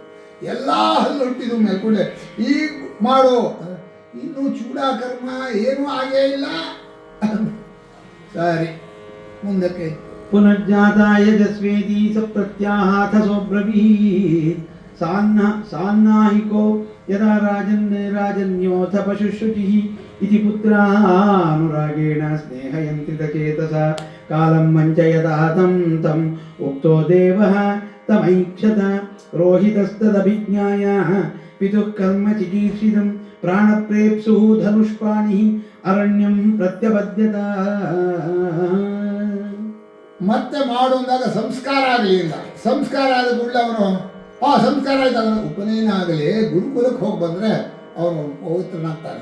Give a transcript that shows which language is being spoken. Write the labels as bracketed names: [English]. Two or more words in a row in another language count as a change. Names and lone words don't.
[Kannada] ಎಲ್ಲ ಹಲ್ಲು ಹುಟ್ಟಿದ್ದು ಮೇಲೆ ಕೂಡ ಈಗ ಮಾಡು. ಇನ್ನೂ ಚೂಡಾಕರ್ಮ ಏನೂ ಆಗೇ ಇಲ್ಲ. ಸರಿ, ಮುಂದಕ್ಕೆ. [Sanskrit] ಪುನರ್ಜಾತಾಯ ಯಜಸ್ವೇದಿ ಸ ಪ್ರತ್ಯಾಹಾಥ ಸೋಬ್ರವೀತ್ ಸಾನ್ನಾಹಿಕೋ ಯದಾ ರಾಜನ್ಯೋಥ ಪಶುಶ್ರುಚಿಃ ಇತಿ ಪುತ್ರಾನುರಾಗೇಣ ಸ್ನೇಹಯಂತ್ರಿತಚೇತಸ ಕಾಲಂ ಮಂಚಯತಾ ತಂ ಉಕ್ತೋ ದೇವಃ ತಮೈಕ್ಷತ ರೋಹಿತಸ್ತದಭಿಜ್ಞಾಯ ಪಿತುಃ ಕರ್ಮ ಚಿಕೀರ್ಷಿತಂ ಪ್ರಾಣಪ್ರೇಪ್ಸುಃ ಧನುಷ್ಪಾಣಿಃ ಅರಣ್ಯಂ ಪ್ರತ್ಯಬದ್ಯತ. [Kannada] ಮತ್ತೆ ಮಾಡು ಅಂದಾಗ ಸಂಸ್ಕಾರ ಆಗಲಿ ಇಲ್ಲ. ಸಂಸ್ಕಾರ ಆದ ಕೂಡಲೇ ಅವನು ಸಂಸ್ಕಾರ ಆಯ್ತಾಗ ಉಪನಯನ ಆಗಲಿ, ಗುರುಕುಲಕ್ಕೆ ಹೋಗಿ ಬಂದರೆ ಅವನು ಪವಿತ್ರನಾಗ್ತಾನೆ.